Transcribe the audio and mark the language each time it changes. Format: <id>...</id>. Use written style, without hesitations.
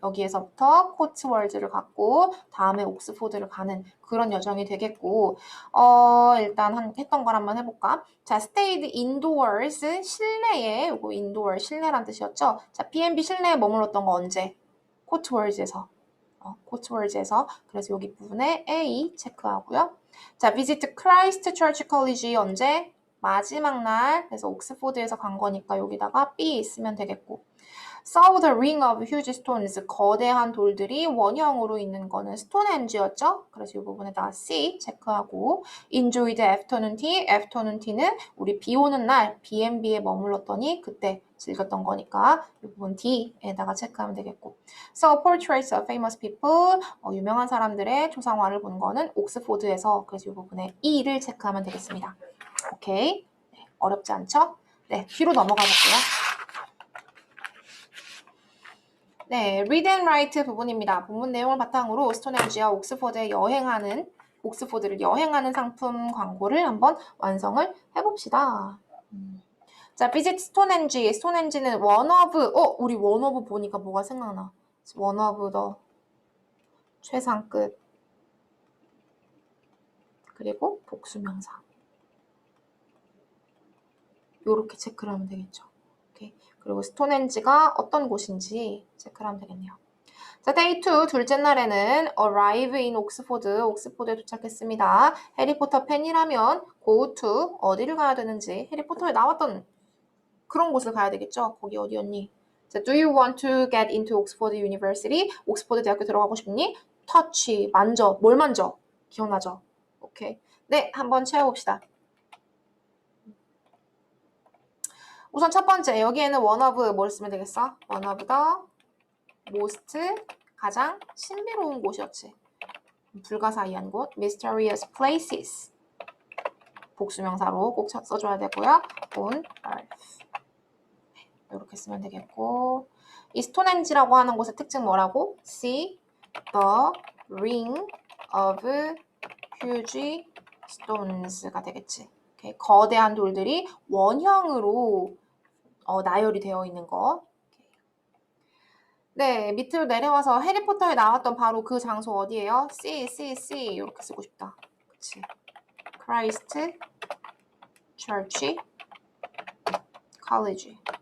<ko>여기에서부터 코츠월즈를 갔고 다음에 옥스포드를 가는 그런 여정이 되겠고 일단 했던 걸 한번 해볼까? 자,</ko> <en>stayed indoors</en> <ko>실내에 요거 indoor 실내란 뜻이었죠? 자, B&B 실내에 머물렀던 거 언제? 코츠월즈에서 코츠월즈에서 그래서 여기 부분에 A 체크하고요.</ko> <en>자, visit Christ Church College 언제?</en> <ko>마지막 날. 그래서 옥스포드에서 간 거니까 여기다가 B 쓰면 되겠고.</ko> <en>saw the ring of huge stones.</en> <ko>거대한 돌들이 원형으로 있는 거는 스톤헨지였죠? 그래서 이 부분에다가 C 체크하고</ko> <en>enjoy the afternoon tea.</en> <ko>afternoon tea는 우리 비 오는 날 B&B에 머물렀더니 그때 즐겼던 거니까 이 부분 D에다가 체크하면 되겠고.</ko> <en>So portraits of famous people.</en> <ko>유명한 사람들의 초상화를 본 거는 옥스포드에서 그래서 이 부분에 E를 체크하면 되겠습니다. 오케이. 네, 어렵지 않죠? 네, 뒤로 넘어가 볼게요. 네, read and write 부분입니다. 본문 내용을 바탕으로 스톤헨지와 옥스포드를 여행하는 상품 광고를 한번 완성을 해봅시다. 자, visit 스톤헨지. 스톤헨지는 one of, 우리 one of 보니까 뭐가 생각나? one of the 최상급. 그리고 복수명사. 요렇게 체크를 하면 되겠죠. 오케이. 그리고 스톤헨지가 어떤 곳인지 체크를 하면 되겠네요. 자, day 2 둘째 날에는</ko> <en>arrive in</en> <ko>옥스포드에 도착했습니다. 해리포터 팬이라면 go to 어디를 가야 되는지 해리포터에 나왔던 그런 곳을 가야 되겠죠. 거기 어디였니?</ko> <en>자, do you want to get into Oxford University?</en> <ko>옥스포드 대학교 들어가고 싶니? touch 만져. 뭘 만져? 기억나죠? 오케이. 네, 한번 채워봅시다. 우선 첫 번째 여기에는 one of 뭘 쓰면 되겠어?</ko> <en>one of the most</en> <ko>가장 신비로운 곳이었지. 불가사의한 곳</ko> <en>mysterious places</en> <ko>복수명사로 꼭 써줘야 되고요. on earth 이렇게 쓰면 되겠고 이 스톤헨지라고 하는 곳의 특징 뭐라고?</ko> <en>See the ring of huge stones가 되겠지.</en> <ko>오케이. 거대한 돌들이 원형으로 나열이 되어 있는 거. 네, 밑으로 내려와서 해리포터에 나왔던 바로 그 장소 어디예요? C 이렇게 쓰고 싶다. 그치? 크라이스트 처치 컬리지.</ko>